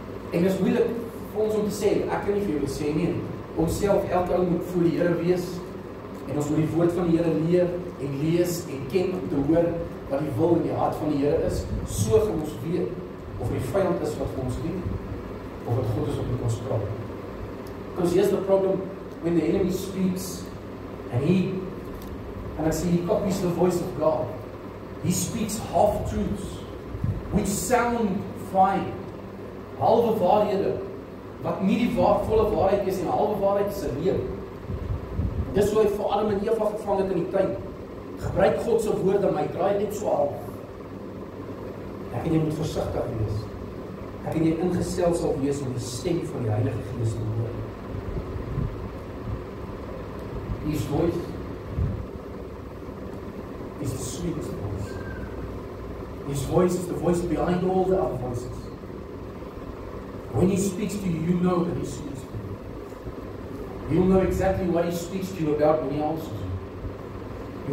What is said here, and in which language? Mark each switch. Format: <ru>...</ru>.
<af>En dit is moeilik vir ons om te sê, ek kan nie vir julle sê nie, ons self elke ou moet voor die Here wees en ons moet die woord van die Here leer en lees en ken om te hoor wat die wil en die hart van die Here is, so gaan ons weet of die vyand is wat vir ons dien of wat God is wat met ons praat.</af> <en>Because here's the problem when the enemy speaks and I see he copies the voice of God. He speaks half-truths which sound fine.</en> <af>Halwe waarhede wat nie die volle waarheid is en halwe waarheid is 'n leeu. Dis hoe hy vir Adam en Eva gevang het in die tuin. Gebruik God se woorde, maar hy draai net so half. Ek en jy moet versigtig wees. Ek en jy ingestel sal wees om die stem van die Heilige Gees te hoor.</af> <en>His voice is the sweetest voice. His voice is the voice behind all the other voices. When he speaks to you, you know that he speaks to you. You'll know exactly what he speaks to you about when he answers you.</en>